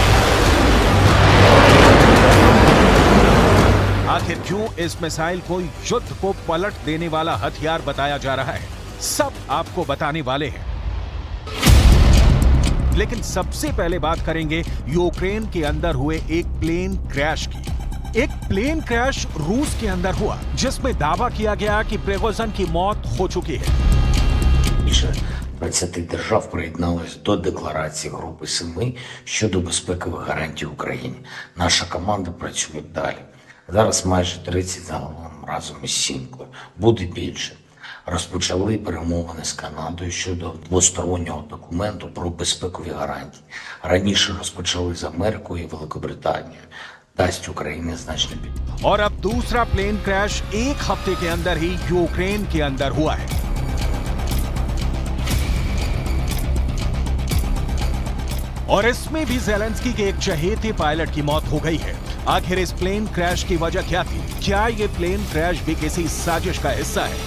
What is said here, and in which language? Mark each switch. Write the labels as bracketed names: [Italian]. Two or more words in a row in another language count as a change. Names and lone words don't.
[Hindi] आखिर क्यों इस मिसाइल को युद्ध को पलट देने वाला हथियार बताया जा रहा है, सब आपको बताने वाले हैं। लेकिन सबसे पहले बात करेंगे यूक्रेन के अंदर हुए एक [English] plane crash [Hindi] की। एक [English] plane crash [Hindi] रूस के अंदर हुआ जिसमें दावा किया गया कि प्रिगोजिन की मौत हो चुकी है। [Ukrainian] 20 держав приєдналися до декларації Групи 7 щодо безпекових гарантій Україні. Наша команда працює далі. Зараз майже 30 загалом разом із Сінкою. Буде більше. Розпочали перемовини з Канадою щодо двостороннього документу про безпекові гарантії. Раніше розпочали з Америкою і Великобританією. дасть Україні значно підтримку. [Hindi] और अब दूसरा [English] plane crash [Hindi] एक हफ्ते के अंदर ही यूक्रेन के अंदर हुआ है। और इसमें भी ज़ेलेंस्की के एक चहेते पायलट की मौत हो गई है। आखिर इस [English] plane crash [Hindi] की वजह क्या थी? क्या ये [English] plane crash [Hindi] भी किसी साजिश का हिस्सा है?